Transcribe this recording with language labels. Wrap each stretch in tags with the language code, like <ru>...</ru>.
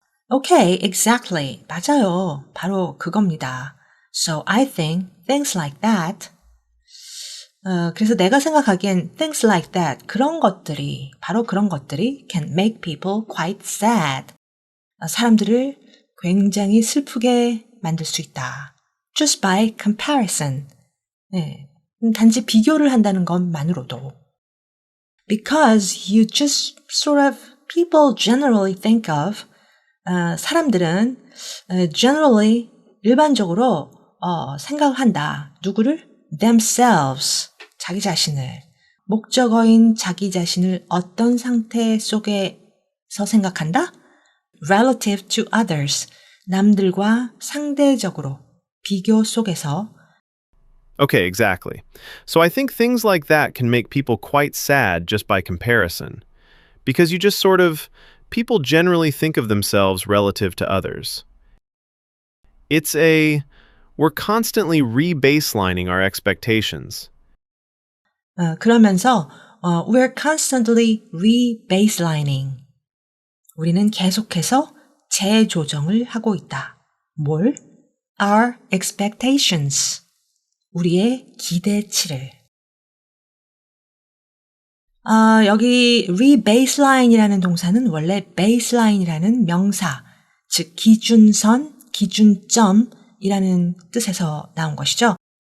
<en>Okay, exactly.</en> <ko>맞아요. 바로 그겁니다.</ko> <en>So I think things like that.</en> <ko>그래서 내가 생각하기엔</ko> <en>things like that,</en> <ko>바로 그런 것들이</ko> <en>can make people quite sad.</en> <ko>사람들을 굉장히 슬프게 만들 수 있다.</ko> <en>Just by comparison.</en> <ko>네, 단지 비교를 한다는 것만으로도.</ko> <en>Because you just people generally think of,</en> <ko>사람들은</ko> <en>generally,</en> <ko>일반적으로 생각한다. 누구를?</ko> <en>themselves,</en> <ko>자기 자신을. 목적어인 자기 자신을 어떤 상태 속에서 생각한다?</ko> <en>relative to others,</en> <ko>남들과 상대적으로, 비교 속에서.</ko> <en>Okay, exactly. So I think things like that can make people quite sad just by comparison. Because you just people generally think of themselves relative to others. We're constantly re-baselining our expectations.</en> <ko>그러면서</ko> <en>we're constantly re-baselining.</en> <ko>우리는 계속해서 재조정을 하고 있다. 뭘?</ko> <en>Our expectations.</en> <ko>우리의 기대치를. 여기 rebaseline이라는 동사는 원래 baseline이라는 명사, 즉 기준선, 기준점이라는 뜻에서 나온 것이죠.</ko>